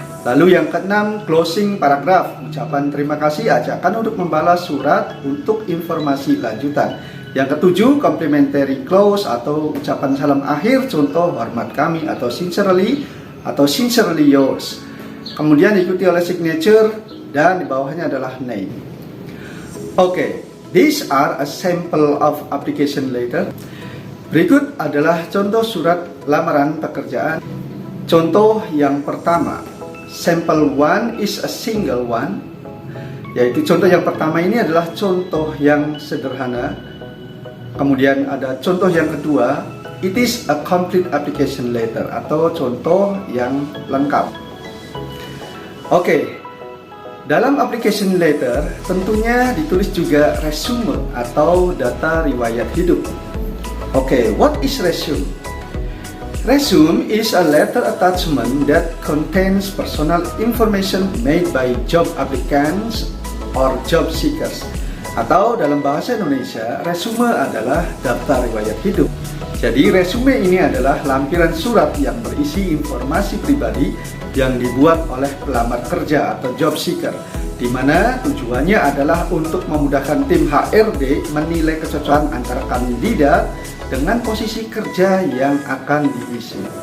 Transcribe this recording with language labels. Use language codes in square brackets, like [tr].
[id] Lalu yang keenam, closing paragraph, ucapan terima kasih, ajakan untuk membalas surat untuk informasi lanjutan. Yang ketujuh, complimentary clause atau ucapan salam akhir, contoh hormat kami atau [en] sincerely yours. [id] Kemudian diikuti oleh signature dan di bawahnya adalah name. Oke. [en] These are a sample of application letter. [id] Berikut adalah contoh surat lamaran pekerjaan. Contoh yang pertama, [en] sample one is a single one. [id] Yaitu contoh yang pertama ini adalah contoh yang sederhana. Kemudian ada contoh yang kedua, [en] it is a complete application letter [id] atau contoh yang lengkap. Oke. Dalam application letter tentunya ditulis juga resume atau data riwayat hidup. [en] Oke, what is resume? Resume is a letter attachment that contains personal information made by job applicants or job seekers. [id] Atau dalam bahasa Indonesia, resume adalah daftar riwayat hidup. Jadi resume ini adalah lampiran surat yang berisi informasi pribadi yang dibuat oleh pelamar kerja atau job seeker, di mana tujuannya adalah untuk memudahkan tim HRD menilai kecocokan antara kandidat dengan posisi kerja yang akan diisi.